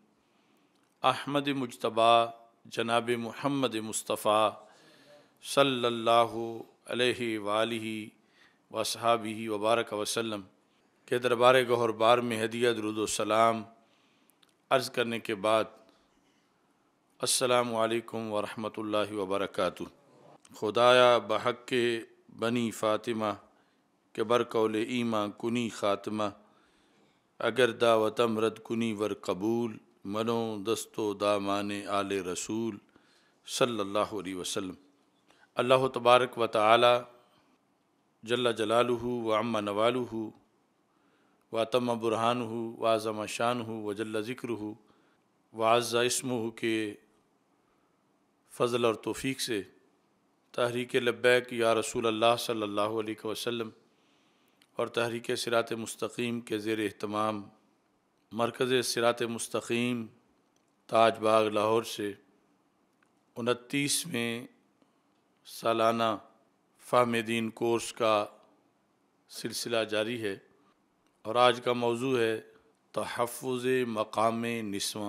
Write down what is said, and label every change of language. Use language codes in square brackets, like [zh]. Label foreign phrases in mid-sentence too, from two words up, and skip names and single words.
[ur] احمد مجتبیٰ جناب محمد مصطفیٰ [ar] صلی اللہ علیہ وآلہ وصحابہ وبارک وسلم [ur] کے دربار گوہر بار میں ہدیہ درود و سلام عرض کرنے کے بعد [ar] السلام علیکم ورحمۃ اللہ وبرکاتہ۔ [fa] خدایا بحق کے بنی فاطمہ کہ برقول ایماں کنی خاتمہ، اگر دعوتم رد کنی ور قبول، منو دستو دامان آل رسول [ar] صلی اللہ علیہ وسلم۔ اللہ تبارک و تعالی جل جلالہ وعم نوالہ وتم برہانہ وعظم شانہ وجل ذکرہ وعز اسمہ کے [ur] فضل اور توفیق سے تحریک لبیک یا رسول اللہ [ar] صلی اللہ علیہ وسلم [ur] اور تحریک صراط مستقیم کے زیر اہتمام مرکز صراط مستقیم تاج باغ لاہور سے 29ویں سالانہ فہم دین کورس کا سلسلہ جاری ہے، اور آج کا موضوع ہے تحفظ مقام نسواں۔